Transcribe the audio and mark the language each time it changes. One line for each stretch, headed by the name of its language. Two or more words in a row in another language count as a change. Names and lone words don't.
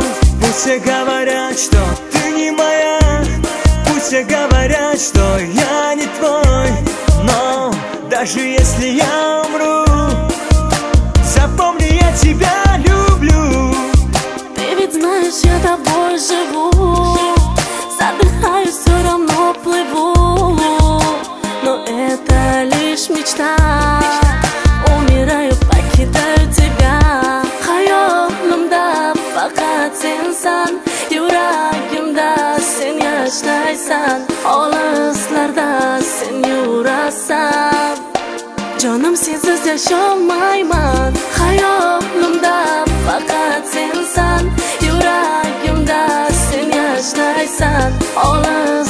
Russian: Пусть все говорят, что ты не моя, пусть все говорят, что я не твой, но даже если я умру, запомни, я тебя люблю. Ты ведь знаешь, я тобой живу, задыхаюсь, все равно плыву. Но это лишь мечта, умираю, покидаю тебя.
Uzbek: Hayolimda faqat sensan, yuragimda sen yashaysan, olislarda sen yurasan. Jonim sensiz yasholmayman. Hayolimda faqat sensan, yuragimda sen yashaysan,